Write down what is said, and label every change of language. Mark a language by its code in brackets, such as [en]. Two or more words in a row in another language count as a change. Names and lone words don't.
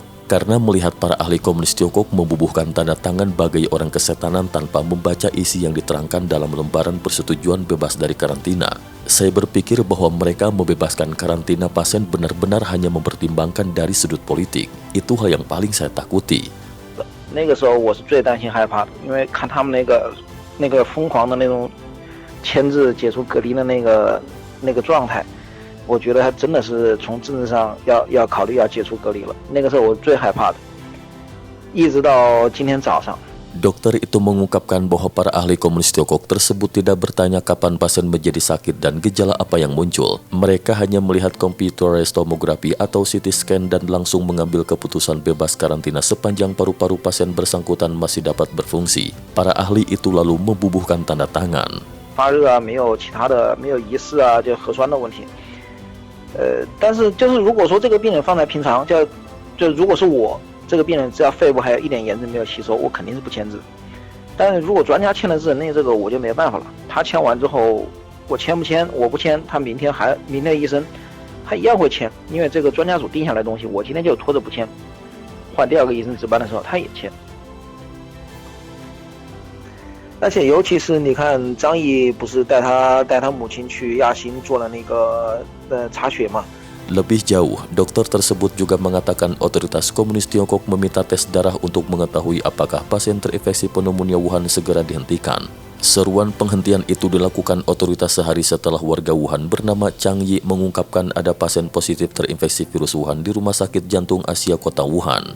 [id] Karena melihat para ahli komunis Tiongkok membubuhkan tanda tangan bagai orang kesetanan tanpa membaca isi yang diterangkan dalam lembaran persetujuan bebas dari karantina. Saya berpikir bahwa mereka membebaskan karantina pasien benar-benar hanya mempertimbangkan dari sudut politik. Itu hal yang paling saya takuti." [zh] 那个时候我是最担心害怕的，因为看他们那个疯狂的那种牵制解除隔离的那个状态，我觉得他真的是从政治上要考虑要解除隔离了。那个时候我最害怕的，一直到今天早上。 [id] Dokter itu mengungkapkan bahwa para ahli komunis Tiongkok tersebut tidak bertanya kapan pasien menjadi sakit dan gejala apa yang muncul. Mereka hanya melihat [en] computerized tomography [id] atau [en] CT scan [id] dan langsung mengambil keputusan bebas karantina sepanjang paru-paru pasien bersangkutan masih dapat berfungsi. Para ahli itu lalu membubuhkan tanda tangan. [zh] 发热啊，没有其他的，没有疑似啊，就核酸的问题。但是就是如果说这个病人放在平常，就如果是我。这个病人只要肺部还有一点炎症没有吸收，我肯定是不签字。但是如果专家签了字，那这个我就没办法了。他签完之后，我签不签，我不签，他明天的医生，他一样会签，因为这个专家组定下来的东西，我今天就拖着不签，换第二个医生值班的时候他也签。而且尤其是你看张毅不是带他母亲去亚新做了那个查血嘛。 [id] Lebih jauh, dokter tersebut juga mengatakan otoritas komunis Tiongkok meminta tes darah untuk mengetahui apakah pasien terinfeksi pneumonia Wuhan segera dihentikan. Seruan penghentian itu dilakukan otoritas sehari setelah warga Wuhan bernama Chang Yi mengungkapkan ada pasien positif terinfeksi virus Wuhan di Rumah Sakit Jantung Asia Kota Wuhan.